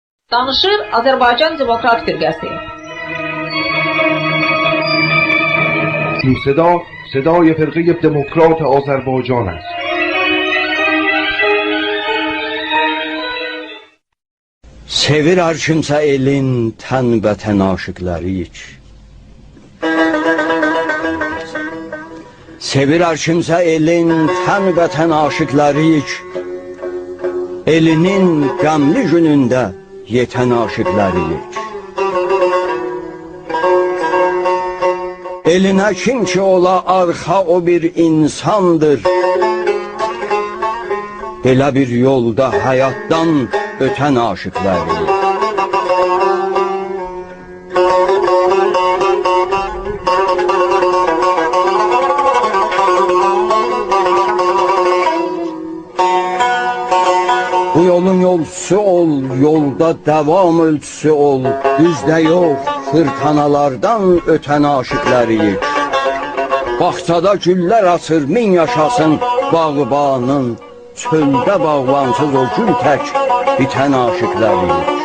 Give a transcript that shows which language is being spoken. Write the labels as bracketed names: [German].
[Azerbaijani] Danışır Azərbaycan Demokrat Firqəsi. [Persian] این صدای فرقه دموکرات آذربایجان است. [Azerbaijani] Sevir hər kimsə elin tən vətən aşıqlarıyıq. Sevir hər kimsə elin tən vətən aşıqlarıyıq. Elinin qəmli günündə yetən aşıqlarıyıq. Elinə kim ki ola arxa o bir insandır. Belə bir yolda həyatdan ötən aşıqlarıyıq. Bu yolun yolcusu ol, yolda devam ölçüsü ol. Düzdə yox, fırtınalardan ötən aşıqlarıyıq. Bağçada güllər açır, min yaşasın bağbanın. Çöldə bağlansız o gül tək bitən aşıqlarıyıq.